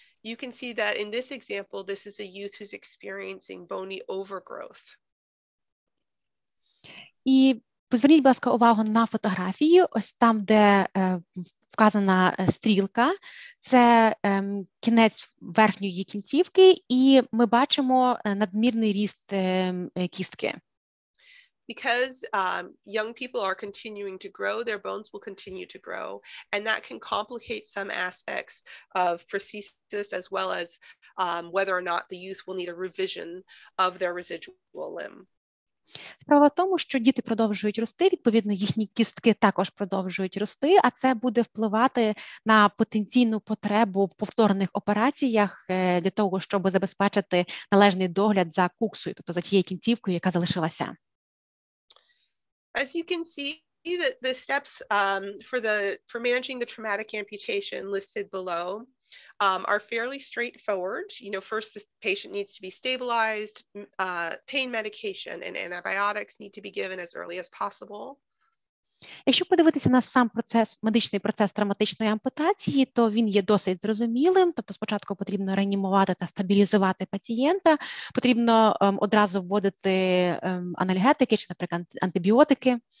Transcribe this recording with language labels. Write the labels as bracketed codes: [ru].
[en] You can see that in this example, this is a youth who's experiencing bony overgrowth. [uk] І зверніть, будь ласка, увагу на фотографії. Ось там, де вказана стрілка, це кінець верхньої кінцівки, і ми бачимо надмірний ріст кістки. [en] Because young people are continuing to grow, their bones will continue to grow, and that can complicate some aspects of prosthesis as well as whether or not the youth will need a revision of their residual limb. [uk] Справа в тому, що діти продовжують рости, відповідно, їхні кістки також продовжують рости, а це буде впливати на потенційну потребу в повторних операціях для того, щоб забезпечити належний догляд за куксою, тобто за тією кінцівкою, яка залишилася. [en] As you can see, the steps for managing the traumatic amputation listed below are fairly straightforward. First the patient needs to be stabilized, pain medication and antibiotics need to be given as early as possible. [uk] Якщо подивитися на сам медичний процес травматичної ампутації, то він є досить зрозумілим. Тобто спочатку потрібно реанімувати та стабілізувати пацієнта, потрібно одразу вводити анальгетики чи, наприклад, антибіотики.